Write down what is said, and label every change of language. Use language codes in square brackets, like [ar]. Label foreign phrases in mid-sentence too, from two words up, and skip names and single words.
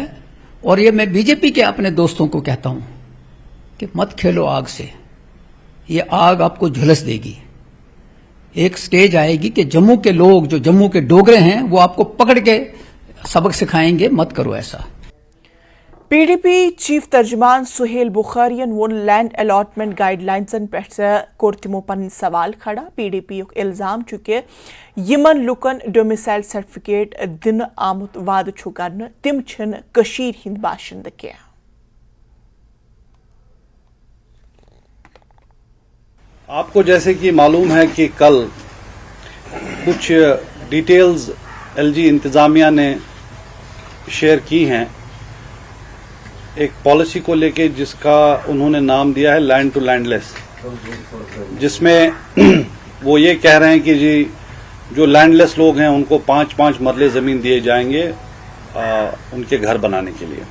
[hi] और ये मैं बीजेपी के अपने दोस्तों को कहता हूं कि मत खेलो आग से, ये आग आपको झुलस देगी। एक स्टेज आएगी कि जम्मू के लोग जो जम्मू के डोगरे हैं वो आपको पकड़ के सबक सिखाएंगे, मत करो ऐसा। [ks] पीडीपी चीफ तर्जमान सुहेल बुखारियन वो [en] land allotment [ks] गाइडलाइंसन पे कोर तिमो पन सवाल खड़ा। पीडीपी इल्जाम चुके यमन लुकन [en] domicile certificate [ks] दिन आमुत वाद कर तिम कशीर हिंद बाशिंद क्या। [hi] आपको जैसे कि मालूम है कि कल कुछ डिटेल्स एलजी इंतजामिया ने शेयर की हैं एक पॉलिसी को लेके, जिसका उन्होंने नाम दिया है लैंड टू लैंडलेस, जिसमें वो ये कह रहे हैं कि जी जो लैंडलेस लोग हैं उनको 5-5 मरले जमीन दिए जाएंगे उनके घर बनाने के लिए।